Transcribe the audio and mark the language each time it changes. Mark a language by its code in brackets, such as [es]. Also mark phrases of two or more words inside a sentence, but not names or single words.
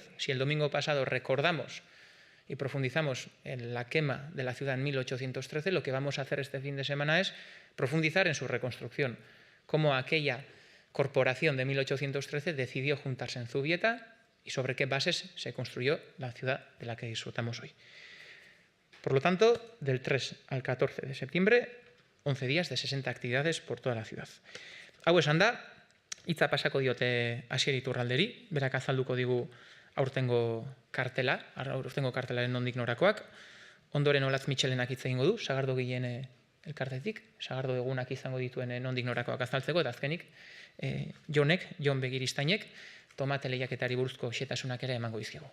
[es] Si el domingo pasado recordamos y profundizamos en la quema de la ciudad en 1813, lo que vamos a hacer este fin de semana es profundizar en su reconstrucción, cómo aquella corporación de 1813 decidió juntarse en Zubieta y sobre qué bases se construyó la ciudad de la que disfrutamos hoy. Por lo tanto, del 3 al 14 de septiembre, 11 días de 60 actividades por toda la ciudad. [eu] Hau esan da, hitza pasako diote Asier Iturralderi, berak azalduko digu aurtengo kartelaren nondik norakoak. Ondoren Olatz Mitxelenak hitz egingo du, sagardogileen elkartetik, sagardo egunak izango dituen nondik norakoak azaltzeko, eta azkenik Jon Begiristainek tomate lehiaketari buruzko xetasunak ere emango dizkigu.